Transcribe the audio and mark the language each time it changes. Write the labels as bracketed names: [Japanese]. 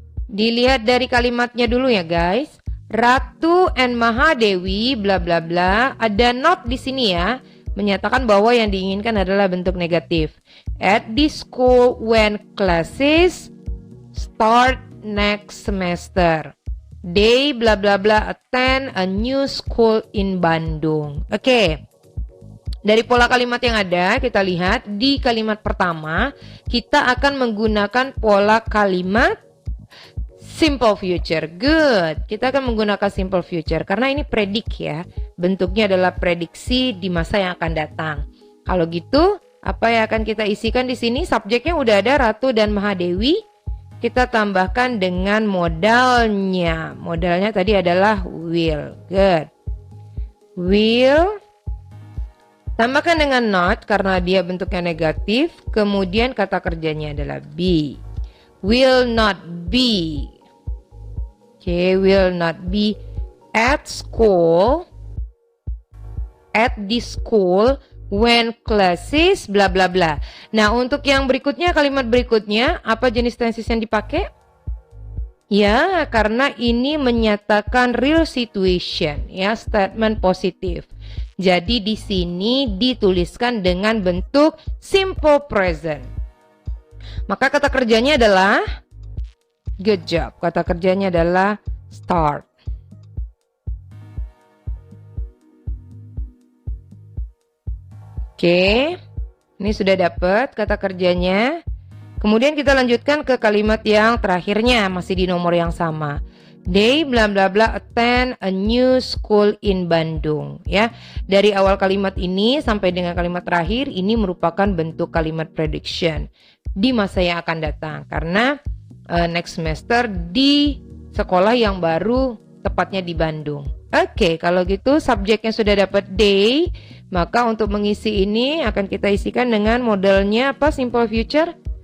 [Indonesian] Dilihat dari kalimatnya dulu ya guys. Ratu and Mahadewi bla bla bla. Ada not di sini ya, menyatakan bahwa yang diinginkan adalah bentuk negatif. [English] At this school when classes start next semester. They bla bla bla attend a new school in Bandung. [Indonesian] Oke. Dari pola kalimat yang ada, kita lihat di kalimat pertama, kita akan menggunakan pola kalimat simple future. Good. Kita akan menggunakan simple future karena ini predik ya. Bentuknya adalah prediksi di masa yang akan datang. Kalau gitu, apa yang akan kita isikan di sini? Subjeknya udah ada Ratu dan Mahadewi. Kita tambahkan dengan modalnya. Modalnya tadi adalah will. Good. Will. Tambahkan dengan not karena dia bentuknya negatif. Kemudian kata kerjanya adalah be. [English] Will not be. Okay, will not be at school. At this school when classes bla bla bla. [Indonesian] Nah, untuk yang berikutnya, kalimat berikutnya, apa jenis tenses yang dipakai? Ya, karena ini menyatakan real situation, ya, statement positif. Jadi di sini dituliskan dengan bentuk simple present. Maka kata kerjanya adalah [English] good job. [Indonesian] Kata kerjanya adalah start. Oke, ini sudah dapat kata kerjanya. Kemudian kita lanjutkan ke kalimat yang terakhirnya, masih di nomor yang sama. [English] They bla bla bla attend a new school in Bandung. [Indonesian] Ya, dari awal kalimat ini sampai dengan kalimat terakhir ini merupakan bentuk kalimat prediction di masa yang akan datang. Karena next semester di sekolah yang baru, tepatnya di Bandung. Oke, kalau gitu subjeknya sudah dapat they, maka untuk mengisi ini akan kita isikan dengan modelnya apa? Simple future.